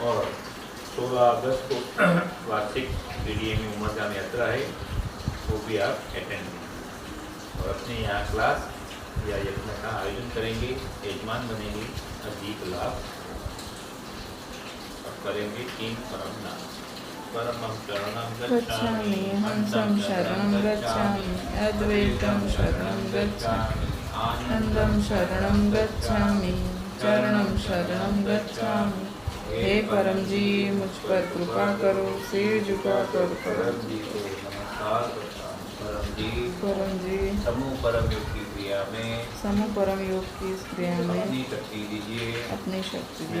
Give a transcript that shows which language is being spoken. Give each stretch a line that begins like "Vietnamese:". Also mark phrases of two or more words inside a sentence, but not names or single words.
Hindi: और 16 अगस्त को वार्षिक पीडीएमई उमरगाम यात्रा है, वो भी आप अटेंड करें और अपने यहाँ क्लास या यज्ञ का आयोजन करेंगे, यजमान बनेंगे, अधिक लाभ और करेंगे। 3 परम नाम।
Sanskrit: परमं शरणं गच्छामि, हंसं शरणं गच्छामि, अद्वैतं शरणं गच्छामि, आनंदं शरणं गच्छामि, चरणं शरणं गच्छामि।
Hindi: हे परम जी, मुझ पर कृपा करो, सिर झुका कर परम जी को नमस्कार करता हूँ। परम जी समूह परम योग की क्रिया में, समूह परम योग की इस क्रिया में अपनी शक्ति दीजिए, अपनी शक्ति दीजिए,